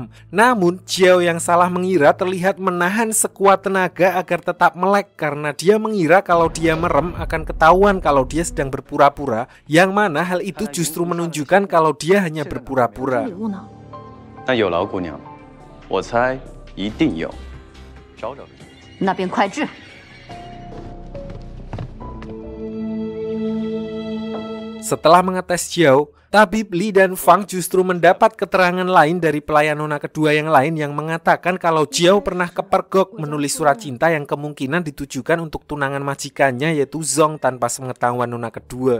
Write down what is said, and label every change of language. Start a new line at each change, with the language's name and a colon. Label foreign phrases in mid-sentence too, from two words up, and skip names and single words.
Indonesian: Namun Jiao yang salah mengira terlihat menahan sekuat tenaga agar tetap melek karena dia mengira kalau dia merem akan ketahuan kalau dia sedang berpura-pura, yang mana hal itu justru menunjukkan kalau dia hanya berpura-pura.
Chinese: 那有劳姑娘，我猜一定有，找找。那便快治。
Indonesian: Setelah mengetes Jiao, Tabib Li dan Fang justru mendapat keterangan lain dari pelayan Nona kedua yang lain yang mengatakan kalau Jiao pernah kepergok menulis surat cinta yang kemungkinan ditujukan untuk tunangan majikannya, yaitu Zong, tanpa sepengetahuan Nona kedua.